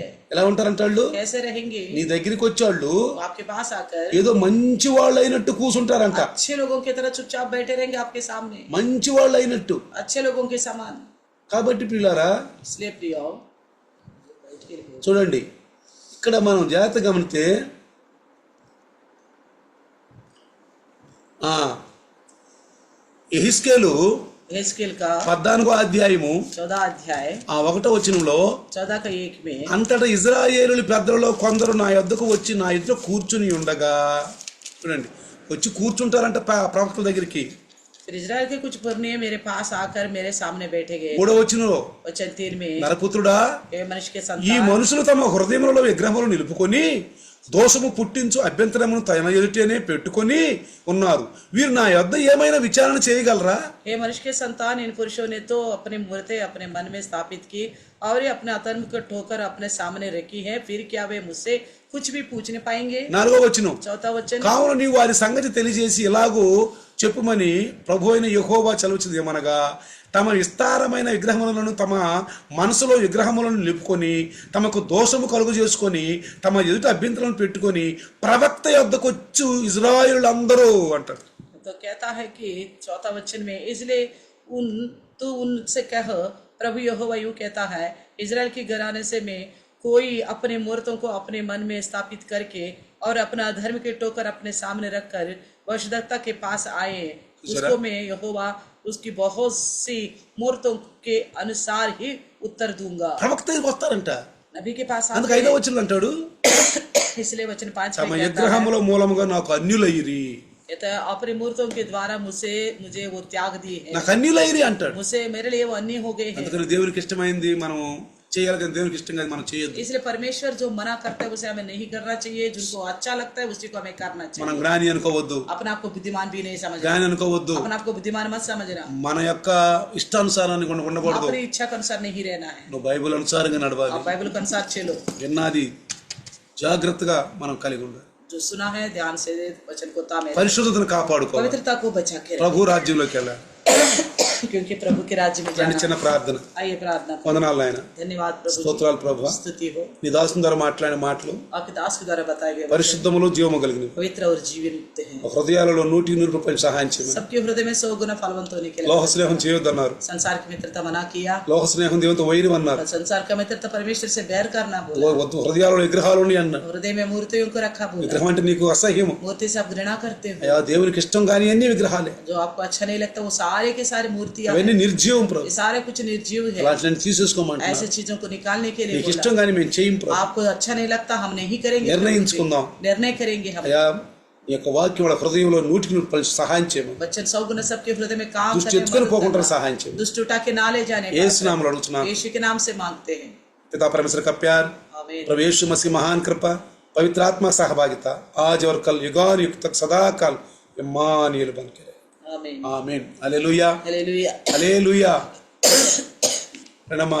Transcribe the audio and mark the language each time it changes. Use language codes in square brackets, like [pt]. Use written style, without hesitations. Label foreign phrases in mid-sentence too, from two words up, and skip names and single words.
[te] ఎలా ఉంటారంట వాళ్ళు? [hi] कैसे रहेंगे? [te] నీ దగ్గరికి వచ్చేవాళ్ళు [hi] आपके पास आकर [te] ఏదో మంచి వాళ్ళు అయినట్టు కూర్చుంటారంట. [hi] अच्छे लोगों की तरह चुपचाप बैठे रहेंगे आपके सामने, [te] మంచి వాళ్ళు అయినట్టు. [hi] अच्छे लोगों के समान। [te] కాబట్టి పిల్లారా [hi] इसलिए प्रियो [te] చూడండి, ఇక్కడ మనం జాగ్రత్త గమనిస్తే యెహెజ్కేలు [hi] यहेजकेल का [te] 14వ అధ్యాయము [hi] 14 अध्याय [te] 1వ వచనంలో [hi] 14 का 1 में [te] అంతటా ఇజ్రాయేలు పెద్దలలో కొందరు నా యొద్దకు వచ్చి నా ఎదుట కూర్చుని ఉండగా, చూడండి వచ్చి కూర్చుంటారంట ప్రవక్తల దగ్గరికి. [hi] फिर इजराइल के कुछ पुरनिये मेरे पास आकर मेरे सामने बैठे गए। [te] 3వ వచనంలో [hi] वचन 3 में [te] నరపుత్రుడా, [hi] हे मनुष्य के [te] ఈ [hi] संतान, [te] మనుషులు తమ హృదయములలో విగ్రహములు నిలుపుకొని దోషము పుట్టించు అభ్యంతరమును తన ఎదుటనే పెట్టుకొని ఉన్నారు. వీరు నా యొద్ద ఏమైనా విచారణ చేయగలరా? [hi] हे मनुष्य के संतान, इन पुरुषों ने तो अपनी मूर्तें अपने मन में स्थापित की और ये अपने अधर्म को ठोकर अपने सामने रखी है, फिर क्या वे मुझसे कुछ भी पूछने पाएंगे? [te] 4వ వచనం, [hi] 4 वचन, [te] కావున నీవు వారి సంగతి తెలియజేసి ఇలాగూ చెప్పుమని ప్రభు అయిన యెహోవా చలుచుది ఏమనగా, తమ విస్తారమైన విగ్రహములను తమ మనసులో విగ్రహములను నిలుపుకొని తమకు దోషము కలుగు చేసుకొని తమ ఎదుట అభ్యంతరాలను పెట్టుకొని ప్రవక్త యొద్దకొచ్చు ఇజ్రాయేలులందరూ అంటారు. [hi] तो कहता है कि 4 वचन में, इसलिए उनसे कह, प्रभु यहोवा यूं कहता है, इजराइल की घराने से में कोई अपने मूर्तों को अपने मन में स्थापित करके और अपना धर्म के टोकर अपने सामने रखकर वशदत्ता के पास आए, उसको मैं यहोवा उसकी बहुत सी मूर्तों के अनुसार ही उत्तर दूंगा। [te] ప్రవక్త దగ్గరికి వస్తారంట. [hi] नबी के पास [te] అందుకు [hi] आते [te] 5వ వచనం అంటాడు, [hi] इसलिए वचन 5 [te] తమ [hi] में कहता है, [te] విగ్రహముల మూలముగా నాకు అన్యులైరి. [hi] कहता है, अपने मूर्तों के द्वारा मुझे वो त्याग दिए हैं, [te] నాకు అన్యులైరి అంటాడు. [hi] मुझसे मेरे लिए वो अन्य हो गए हैं। [te] అందుకని దేవునికి ఇష్టమైంది మనం చేయాలి, కానీ దేవునికి ఇష్టం కాదు మనం చేయొద్దు. [hi] इसलिए परमेश्वर जो मना करता है उसे हमें नहीं करना चाहिए, जिनको अच्छा लगता है उसी को हमें करना [te] మనం [hi] चाहिए। [te] జ్ఞాని అనుకోవద్దు, [hi] अपने आप को बुद्धिमान भी नहीं समझना, [te] జ్ఞాని అనుకోవద్దు. [hi] अपने आप को बुद्धिमान मत समझना, [te] మన యొక్క ఇష్టానుసారాన్ని ఉండకూడదు. [hi] अपनी इच्छा के अनुसार नहीं रहना है, [te] నువ్వు బైబిల్ అనుసారంగా నడవాలి. [hi] आप बाइबल के अनुसार चलो। [te] విన్నది జాగ్రత్తగా మనం కలిగి ఉండాలి. [hi] जो सुना है ध्यान से वचन को तामे, [te] పరిశుద్ధతను కాపాడుకోవాలి. [hi] पवित्रता को बचा के [te] ప్రభు రాజ్యంలోకి వెళ్ళాలి. [hi] रखें, क्योंकि प्रभु के राज्य में [te] రండి, [hi] जाना। [te] చిన్న ప్రార్థన. [hi] आइए प्रार्थना करें। [te] వందనాలు నాయన, [hi] धन्यवाद प्रभु जी, [te] స్తోత్రాలు ప్రభు. [hi] स्तुति हो [te] నీ దాసుని ద్వారా మాట్లాడిన మాటలు [hi] आपके दास के द्वारा बताए गए वचन [te] పరిశుద్ధములు జీవము కలిగినవి. [hi] पवित्र और जीवन युक्त हैं, [te] హృదయాలలో 100% సహాయం చేయమని. [hi] सबके हृदय में 100 गुना फलवंत होने के [te] లోహ [hi] लिए। [te] స్నేహం చేయొద్దన్నారు. [hi] संसार की मित्रता मना किया, [te] లోహ స్నేహం దేవునితో వైరం అన్నారు. [hi] और संसार का मित्रता परमेश्वर से बैर करना बोला। [te] వద్దు, హృదయాలలో విగ్రహాలు ఉన్నాయి అన్నారు. [hi] हृदय में मूर्तियों को रखा बोला, [te] విగ్రహం అంటే నీకు అసహ్యము. [hi] मूर्ति से आप घृणा करते हो, [te] అయ్యా దేవునికి ఇష్టం కాని అన్ని విగ్రహాలే. [hi] जो आपको अच्छा नहीं लगता वो सारे के सारे मूर्तियां [te] అవన్నీ [hi] हैं, [te] నిర్జీవం ప్రభు. [hi] ये सारे कुछ निर्जीव है। [te] అలాంటి తీసేసుకోమంటున్నా. [hi] ऐसे चीजों को निकालने के लिए [te] నీకు [hi] बोला। [te] ఇష్టం కానీ మేము చేయం ప్రభు. [hi] आपको अच्छा नहीं लगता हम नहीं करेंगे, [te] నిర్ణయించుకుందాం. [hi] निर्णय करेंगे हम। [te] అయ్యా ఈ యొక్క వాక్యం వాళ్ళ హృదయంలో 100% సహాయం చేయమని, [hi] बच्चन 100 गुना सबके हृदय में काम [te] దుష్టి [hi] करने में [te] ఎత్తుకొని [hi] मदद [te] పోకుండా [hi] करना, [te] సహాయం చేయమని [hi] दुष्ट उठा के ना ले जाने का [te] యేసు నామములో అడుగుతున్నాను. [hi] यीशु के नाम से मांगते हैं, पिता परमेश्वर का प्यार, आमीन। प्रभु यीशु मसीह महान कृपा, पवित्र आत्मा सहभागिता आज और कल युगान युग तक सदा काल इम्मानुएल बन के रहे। आमीन, आमीन। हालेलुया, हालेलुया। हालेलुया। प्रणमा